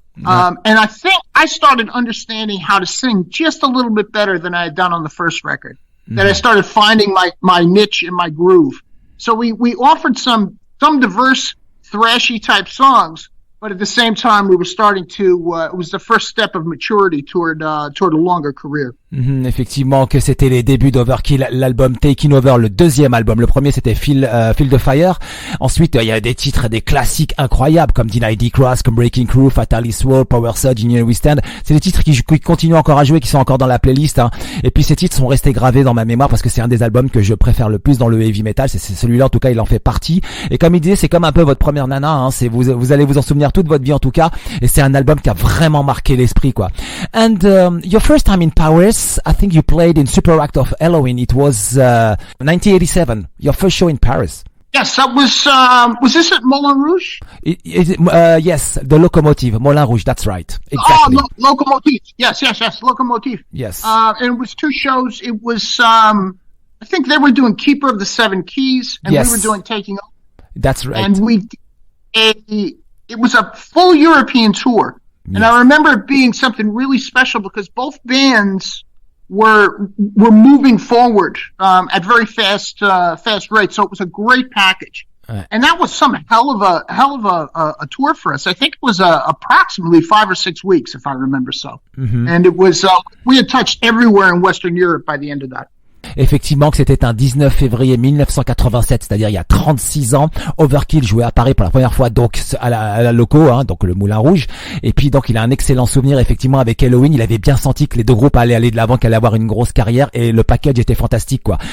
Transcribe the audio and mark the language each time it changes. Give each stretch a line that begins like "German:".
English: And I think I started understanding how to sing just a little bit better than I had done on the first record. That I started finding my niche and my groove. So we offered some diverse, thrashy type songs, but at the same time we were starting to. It was the first step of maturity toward a longer career.
French: Effectivement, que c'était les débuts d'Overkill, l'album Taking Over, le deuxième album. Le premier c'était Feel the Fire. Ensuite, il y a des titres, des classiques incroyables comme Deny D-Cross, comme Breaking Crew, Fatally Swirl, Power Surge, In Union We Stand. C'est des titres qui continuent encore à jouer, qui sont encore dans la playlist. Et puis ces titres sont restés gravés dans ma mémoire parce que c'est un des albums que je préfère le plus dans le heavy metal. C'est celui-là, en tout cas, il en fait partie. Et comme il disait, c'est comme un peu votre première nana. C'est vous allez vous en souvenir toute votre vie en tout cas. Et c'est un album qui a vraiment marqué l'esprit, quoi.
English: And your first time in Paris, I think you played in Super Act of Halloween. It was 1987, your first show in Paris. Yes, that was this at Moulin Rouge? Yes, the Locomotive, Moulin Rouge, that's right. Exactly. Oh, Locomotive. Yes, Locomotive. Yes. And it was 2 shows. It was, I think they were doing Keeper of the Seven Keys, and we were doing Taking Over. That's right. And it was a full European tour. And I remember it being something really special because both bands were moving forward at very fast rates. So it was a great package. And that was some hell of a tour for us. I think it was approximately 5 or 6 weeks, if I remember so. And it was we had touched everywhere in Western Europe by the end of that.
French: Effectivement que c'était un 19 février 1987, c'est-à-dire il y a 36 ans. Overkill jouait à Paris pour la première fois donc à la Loco, donc le Moulin Rouge. Et puis donc il a un excellent souvenir effectivement avec Halloween. Il avait bien senti que les deux groupes allaient aller de l'avant, qu'elle allait avoir une grosse carrière et le package était fantastique, quoi.